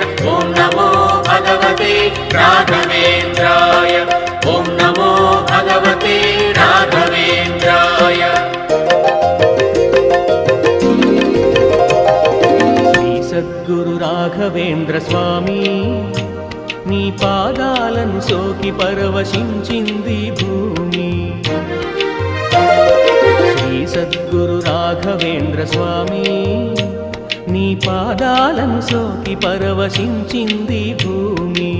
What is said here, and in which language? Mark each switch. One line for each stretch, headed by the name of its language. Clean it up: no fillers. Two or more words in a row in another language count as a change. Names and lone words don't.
Sanskrit: ओम नमो भगवते राघवेन्द्राय। ओम नमो भगवते राघवेन्द्राय।
Telugu: श्री सद्गुरु राघवेन्द्र स्वामी నీ పాదాలను సోకి పరవశించింది భూమి। శ్రీ సద్గురు రాఘవేంద్ర స్వామి నీ పాదాలను సోకి పరవశించింది భూమి।